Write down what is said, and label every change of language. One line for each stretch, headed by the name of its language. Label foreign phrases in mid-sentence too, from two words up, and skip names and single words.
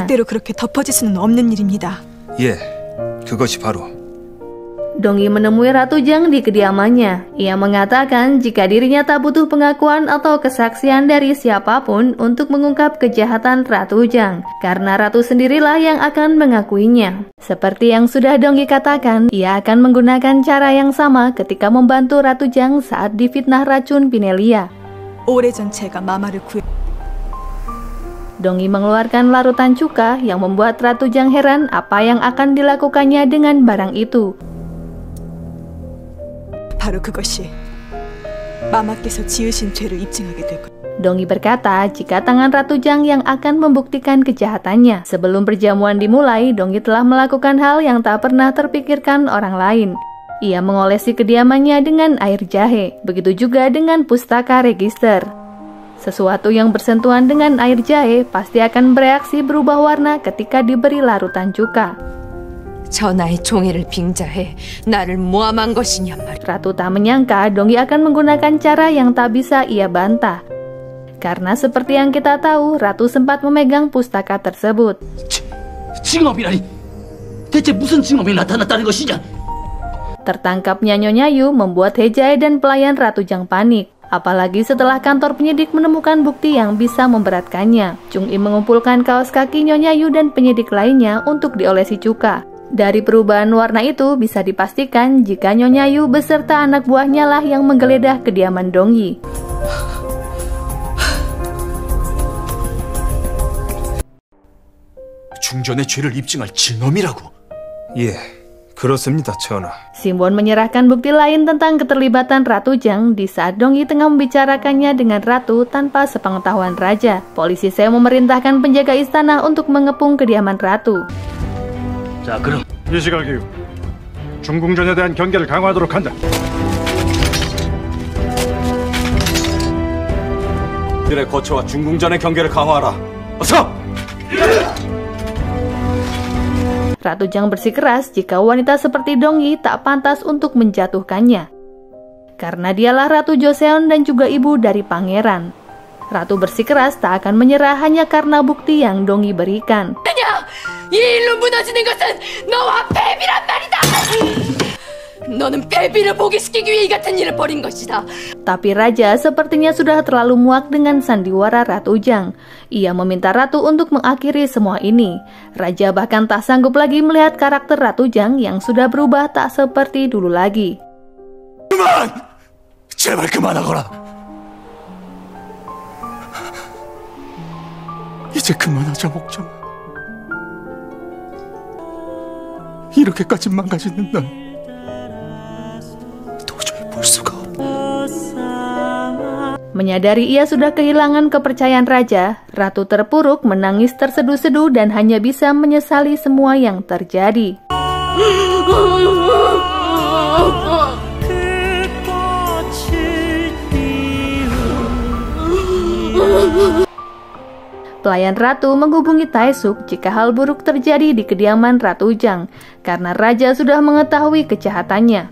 Korean: 절대로 그렇게 덮어질 수는 없는 일입니다. 예, 그것이 바로.
Indonesian: Dong-hee menemui Ratu Jang di kediamannya. Ia mengatakan jika dirinya tak butuh pengakuan atau kesaksian dari siapapun untuk mengungkap kejahatan Ratu Jang, karena Ratu sendirilah yang akan mengakuinya. Seperti yang sudah Dong-hee katakan, ia akan menggunakan cara yang sama ketika membantu Ratu Jang saat difitnah racun Pinelia.
Korean: 오래전 제가 마마를 구해.
Indonesian: Dong-hee mengeluarkan larutan cuka yang membuat Ratu Jang heran apa yang akan dilakukannya dengan barang itu.
Korean: 바로 그것이 마마께서 지으신 죄를 입증하게 될 것.
Indonesian: Dong-hee berkata jika tangan Ratu Jang yang akan membuktikan kejahatannya. Sebelum perjamuan dimulai, Dong-hee telah melakukan hal yang tak pernah terpikirkan orang lain. Ia mengolesi kediamannya dengan air jahe, begitu juga dengan pustaka register. Sesuatu yang bersentuhan dengan air jahe pasti akan bereaksi berubah warna ketika diberi larutan cuka.
Korean: 전하의 종애를 빙자해 나를 모함한 것이냐 말이야.
Indonesian: Ratu tak menyangka Donggi akan menggunakan cara yang tak bisa ia bantah. Karena seperti yang kita tahu, Ratu sempat memegang pustaka tersebut.
Korean: 증언이라니 대체 무슨 증언이 나타났다는 것이냐?
Indonesian: Tertangkapnya Nyonya Yu membuat He-Jae dan pelayan Ratu Jang panik. Apalagi setelah kantor penyidik menemukan bukti yang bisa memberatkannya. Chung Im mengumpulkan kaos kaki Nyonya Yu dan penyidik lainnya untuk diolesi cuka. Dari perubahan warna itu bisa dipastikan jika Nyonya Yu beserta anak buahnya lah yang menggeledah kediaman Donggi.
Korean: 중전의 죄를 입증할 증언이라고. 예, 그렇습니다, 전하.
Indonesian: Simbon menyerahkan bukti lain tentang keterlibatan Ratu Jang di saat Donggi tengah membicarakannya dengan Ratu tanpa sepengetahuan Raja. Polisi Seo memerintahkan penjaga istana untuk mengepung kediaman Ratu.
Korean: 자, 그럼 이 시각 이후 중궁전에 대한 경계를 강화하도록 한다. 들의 거처와 중궁전의 경계를 강화하라. 어서!
Indonesian: Ratu Jang bersikeras jika wanita seperti Donggi tak pantas untuk menjatuhkannya. Karena dialah Ratu Joseon dan juga ibu dari pangeran. Ratu bersikeras tak akan menyerah hanya karena bukti yang Donggi berikan.
Korean: 이 일로 무너지는 것은 너와 베비란 말이다. 너는 베비를 포기시키기 위해 이 같은 일을 벌인 것이다.
Indonesian: Tapi Raja sepertinya sudah terlalu muak dengan sandiwara Ratu Jang. Ia meminta Ratu untuk mengakhiri semua ini. Raja bahkan tak sanggup lagi melihat karakter Ratu Jang yang sudah berubah tak seperti dulu lagi.
Korean: 그만! 제발 그만하거라. 이제 그만하자, 목정. 이렇게까지 망가지는 날 도저히 볼 수가 없다.
Indonesian: Menyadari ia sudah kehilangan kepercayaan Raja, Ratu terpuruk menangis terseduh-seduh dan hanya bisa menyesali semua yang terjadi. Pelayan Ratu menghubungi Taesuk jika hal buruk terjadi di kediaman Ratu Jang, karena Raja sudah mengetahui kejahatannya.